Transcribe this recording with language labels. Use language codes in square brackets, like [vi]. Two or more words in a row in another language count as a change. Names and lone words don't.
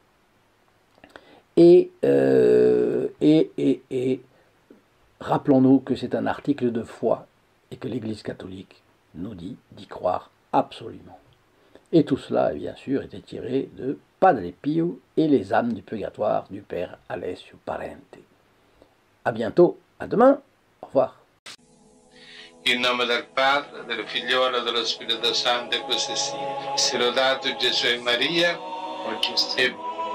[fr] Et rappelons-nous que c'est un article de foi et que l'Église catholique nous dit d'y croire absolument. Et tout cela, bien sûr, était tiré de Padre Pio et les âmes du purgatoire du Père Alessio Parente. À bientôt, à demain, au revoir. [it] In nome del Padre, del Figliolo e dello Spirito Santo, e così sia. Sia lodato Gesù e Maria, e